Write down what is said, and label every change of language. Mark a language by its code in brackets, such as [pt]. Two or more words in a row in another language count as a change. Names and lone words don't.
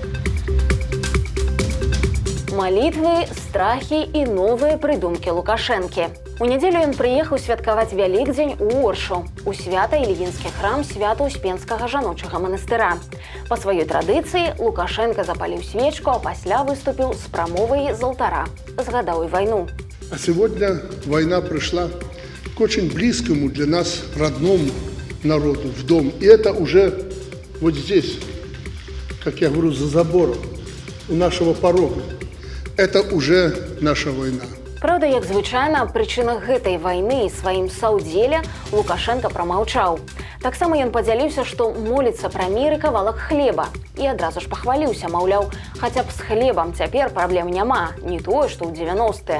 [be] Малітвы, страхі і новыя прыдумкі Лукашэнкі. У нядзелю ён прыехаў святкаваць Вялікдзень у Оршу, у свята-ільінскі храм Свята-Успенскага жаночага манастыра. Па сваёй традыцыі Лукашенко запаліў свечку, а пасля выступіў з прамовай з алтара. Згадаў і вайну. [ru] А сегодня война пришла к очень близкому для нас родному народу в дом. И это уже вот здесь, как я говорю, за забором, у нашего порога. Это уже наша война. [be] Праўда, як звычайна, аб прычынах гэтай вайны і сваім саўдзеле Лукашенко прамаўчаў. Таксама ён падзяліўся, што моліцца пра мір і кавалак хлеба. І адразу ж пахваліўся, маўляў, хаця б з хлебам цяпер праблем няма, не тое, што ў 90-е.